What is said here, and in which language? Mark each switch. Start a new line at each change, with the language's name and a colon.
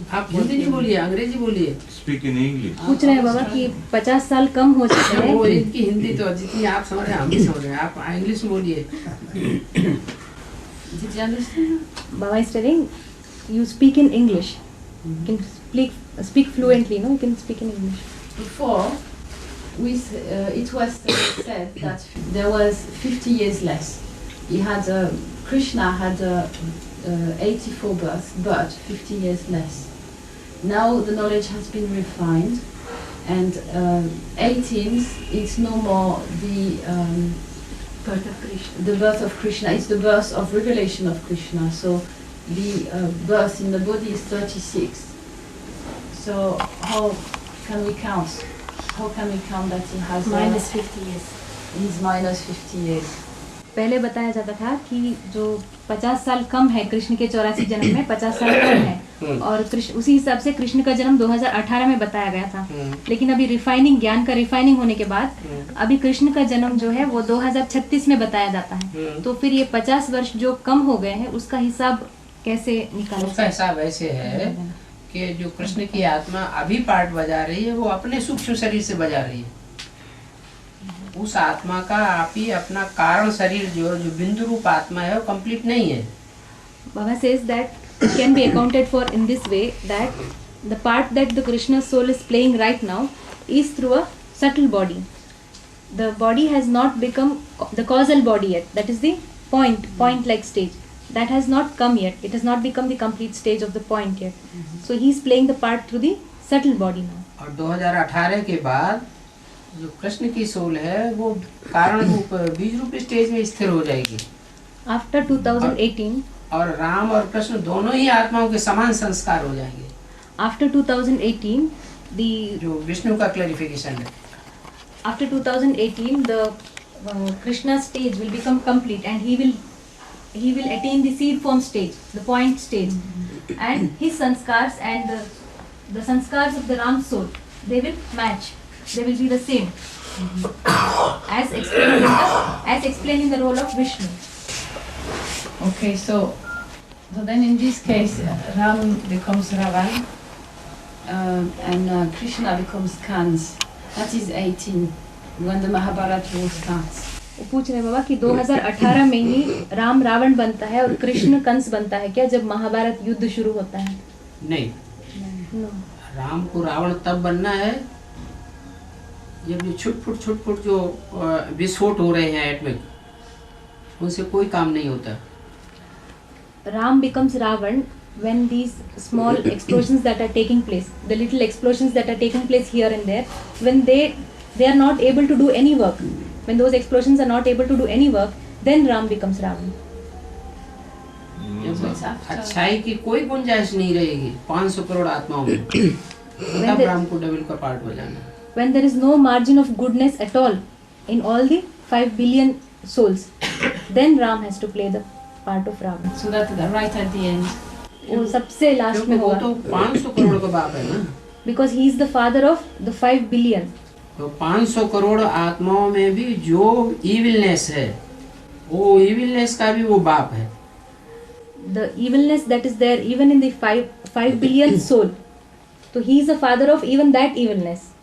Hindi: आप हिंदी नहीं बोलिए, अंग्रेजी बोलिए।
English: Speak in English.
Hindi: पूछ रहे हैं बाबा कि 50 साल कम हो चुके हैं। वो इनकी हिंदी तो जितनी आप समझ रहे हैं हम भी समझ रहे हैं, आप इंग्लिश में बोलिए।
English: Did you understand? Baba is telling you speak in English. You can speak fluently, no? You can speak in English. Before, it was said that there was 50 years less. Krishna had 84 births, but 50 years less. Now the knowledge has been refined, and 18 is no more the birth of Krishna. The birth of Krishna. It's the birth of revelation of Krishna. So the birth in the body is 36. So how can we count? How can we count that he has minus 50 years? He's minus 50 years.
Hindi: पहले बताया जाता था कि जो 50 साल कम है कृष्ण के 84 जन्म में 50 साल कम है, और कृष्ण उसी हिसाब से कृष्ण का जन्म 2018 में बताया गया था। लेकिन अभी रिफाइनिंग, ज्ञान का रिफाइनिंग होने के बाद अभी कृष्ण का जन्म जो है वो 2036 में बताया जाता है। तो फिर ये 50 वर्ष जो कम हो गए हैं उसका हिसाब कैसे निकालें? उसका हिसाब ऐसे है कि जो कृष्ण की आत्मा अभी पार्ट बजा रही है वो अपने सूक्ष्म शरीर से बजा रही है। उस आत्मा का आप ही अपना कारण शरीर जो बिंदु रूप आत्मा है वो कंप्लीट नहीं है।
English: Baba says that it can be accounted for in this way, that the part that the Krishna soul is playing right now is through a subtle body. The body has not become the causal body yet. That is the point-like stage. That has not come yet. It has not become the complete stage of the point yet. So he is playing the part through the subtle body now.
Hindi: और 2018 के बाद जो कृष्ण की soul है वो कारण रूप बीज रूप स्टेज में स्थिर हो जाएगी।
English: After 2018,
Hindi: और राम और कृष्ण दोनों ही आत्माओं के समान संस्कार हो जाएंगे।
English: After 2018, the
Hindi: जो विष्णु का क्लैरिफिकेशन है।
English: After 2018, the Krishna stage will become complete, and he will he will attain the seed form stage, the point stage, and his sanskars and the sanskars of the Ram soul, they will match. They will be the same, as explained in the role of Vishnu. Okay, so then in this case, Ram becomes Ravan, and Krishna becomes Kans. That is 18, when the Mahabharata war starts.
Hindi: वो पूछ रहे हैं बाबा कि 2018 में ही राम रावण बनता है और कृष्ण कंस बनता है क्या जब महाभारत युद्ध शुरू होता है? नहीं,
English: No.
Hindi: राम को रावण तब बनना है जब ये छुट-फुट जो विस्फोट हो रहे हैं एटमिक, उनसे कोई काम नहीं होता।
English: Ram becomes Ravan when these small explosions that are taking place, the little explosions that are taking place here and there, when they are not able to do any work, when those explosions are not able to do any work, then Ram becomes Ravan.
Hindi: जब अच्छाई की कोई गुंजाइश नहीं रहेगी 500 करोड़ आत्माओं में, तब राम को डेविल का पार्ट बजाना।
English: When there is no margin of goodness at all in all the 5 billion souls, then Ram has to play the part of Ravan. So that right at the end.
Hindi: वो सबसे last में वो होगा। तो 500 करोड़ का बाप है ना।
English: Because he is the father of the 5 billion.
Hindi: तो 500 करोड़ आत्माओं में भी जो इविलनेस है, वो इविलनेस का भी वो बाप है।
English: The evilness that is there even in the 5 billion soul. So he is the father of even that evilness.